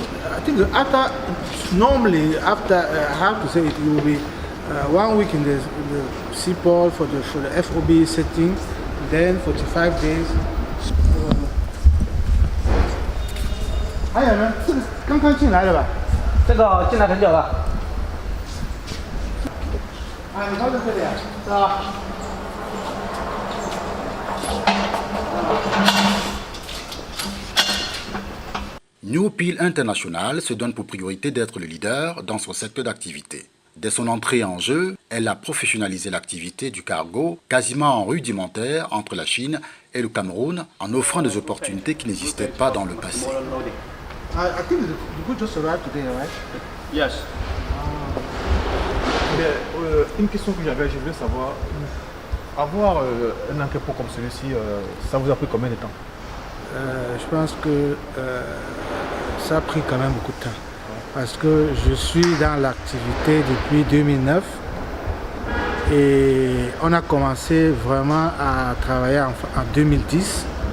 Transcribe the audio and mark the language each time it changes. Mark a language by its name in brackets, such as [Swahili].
[English] I think normally after I have to say it will be 1 week in the seaport for the FOB setting, then 45 days. [Chinese] 还有呢，这个刚刚进来的吧？这个进来很久了。啊，你放在这里啊？是吧？ [French] New Peel International se donne pour priorité d'être le leader dans son secteur d'activité. Dès son entrée en jeu, elle a professionnalisé l'activité du cargo quasiment rudimentaire entre la Chine et le Cameroun en offrant des opportunités qui n'existaient pas dans le passé. [English] I think the good just arrived today, right? Yes. [French] Une question que j'avais, je voulais savoir, avoir un entrepôt comme celui-ci, ça vous a pris combien de temps? Je pense que ça a pris quand même beaucoup de temps. Parce que je suis dans l'activité depuis 2009 et on a commencé vraiment à travailler en 2010.